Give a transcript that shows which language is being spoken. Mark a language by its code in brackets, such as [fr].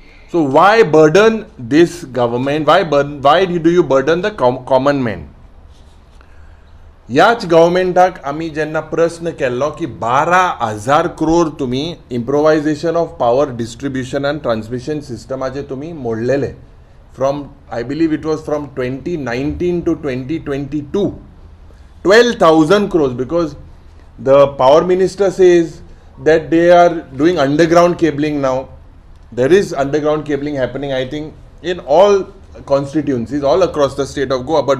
[en] So why burden this government? Why do you burden the common man? [gom] याच गव्हर्मेंटाक आमी जेन्ना प्रश्न केल्लो की 12,000 crore तुम्ही [en] improvisation of power distribution and transmission [gom] सिस्टमाचे तुम्ही मोडलेले. [en] From, I believe it was from 2019 to 2022, 12,000 crores, because the power minister says that they are doing underground cabling now. There is underground cabling happening, I think, in all constituencies, all across the state of Goa.